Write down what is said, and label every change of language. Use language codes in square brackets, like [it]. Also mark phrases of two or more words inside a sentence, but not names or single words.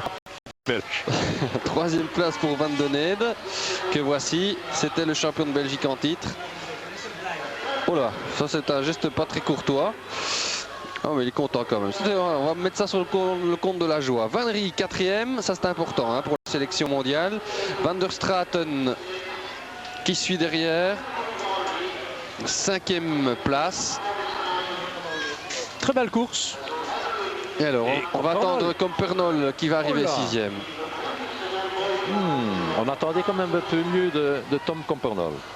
[fr] Troisième place pour Van Den Eede, que voici. C'était le champion de Belgique en titre. Oh là, ça c'est un geste pas très courtois. Oh mais il est content quand même. On va mettre ça sur le compte de la joie. Van Rie, quatrième, ça c'est important hein, pour la sélection mondiale. Van der Straten qui suit derrière. Cinquième place. Très belle course. Et alors, on va attendre Compornol qui va arriver sixième. On attendait quand même un peu mieux de Tom Compornol.